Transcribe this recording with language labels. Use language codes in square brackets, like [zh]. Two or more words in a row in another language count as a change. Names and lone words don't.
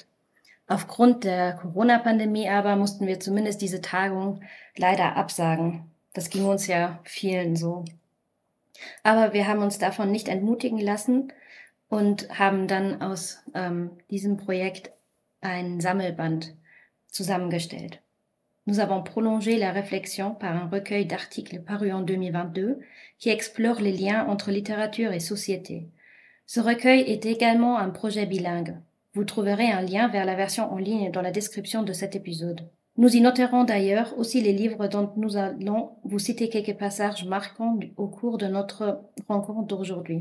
[de] Aufgrund der Corona-Pandemie aber mussten wir zumindest diese Tagung leider absagen. Das ging uns ja vielen so. Aber wir haben uns davon nicht entmutigen lassen und haben dann aus diesem Projekt ein Sammelband zusammengestellt. [fr] Nous avons prolongé la réflexion par un recueil d'articles parus en 2022 qui explore les liens entre littérature et société. Ce recueil est également un projet bilingue. Vous trouverez un lien vers la version en ligne dans la description de cet épisode. Nous y noterons d'ailleurs aussi les livres dont nous allons vous citer quelques passages marquants au cours de notre rencontre d'aujourd'hui.